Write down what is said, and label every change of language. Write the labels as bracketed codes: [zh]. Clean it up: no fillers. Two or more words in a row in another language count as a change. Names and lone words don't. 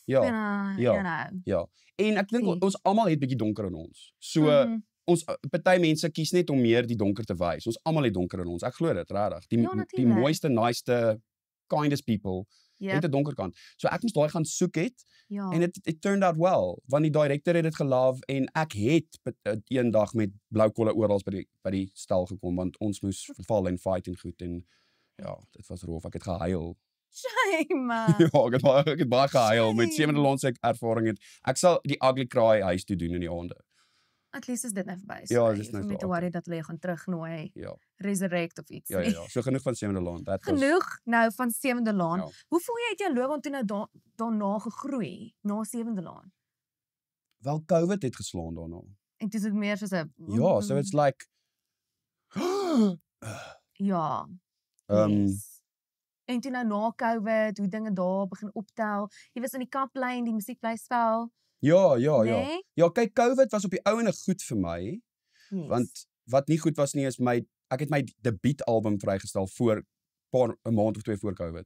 [af] Ja. En ek dink ons almal het bietjie donker in ons. So ons party mense kies net om meer die donker te wys. Ons almal het donker in ons. Ek glo dit regtig. Die mooiste, naaste [en] kindest people [af] het 'n donker kant. So ek moes daai gaan soek het Ja. [en] en it turned out well, [af] want die director het dit gelove en ek het eendag met blou kolle oral by die stal gekom want ons moes val en fight en goed en ja, dit was rof. Ek het gehuil. Shame. Ja, ek het baie gehuil met 7de land se ervaring het. Ek sal die [en] ugly cry [af] huis toe doen in die aande. [en] At least [af] is dit nou verby. Ja, dit is nou Om nie te worry dat hulle jou gaan terugnooi, Ja. resurrect of iets Ja, nie. ja, ja. So genoeg van 7de land. [en] That was [af] Genoeg nou van 7de laan. Ja. Hoe voel jy het jou loopbaan toe nou daarna gegroei, na 7de laan? wel COVID het geslaan daarna. En dis ook meer soos 'n Ja, [en] so it's like [af] ja. Yes. En toe nou na COVID, hoe dinge daar begin optel. Jy was in die kaplyn, die musiekblyspel, ja. nee? Ja, kyk, COVID was op die ou ene goed vir my, Yes. want wat nie goed was nie is ek het my debuutalbum vrygestel voor 'n maand of 2 voor COVID.